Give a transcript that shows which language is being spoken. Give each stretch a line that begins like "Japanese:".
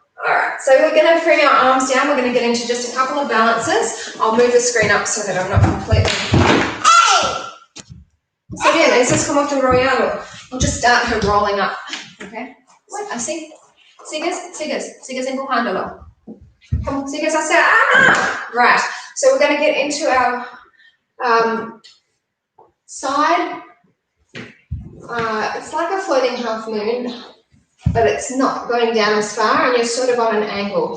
English: Alright, so we're going to bring our arms down. We're going to get into just a couple of balances. I'll move the screen up so that I'm not completely... So
Spanish: bien, eso es como enrollado.
English: We'll just start her rolling up. Okay?
Spanish: Así. Sigues empujándolo.
English: Come on,
Spanish: sigues así.
English: Right, so we're going to get into our side. It's like a floating half moon, but it's not going down as far, and you're sort of on an angle.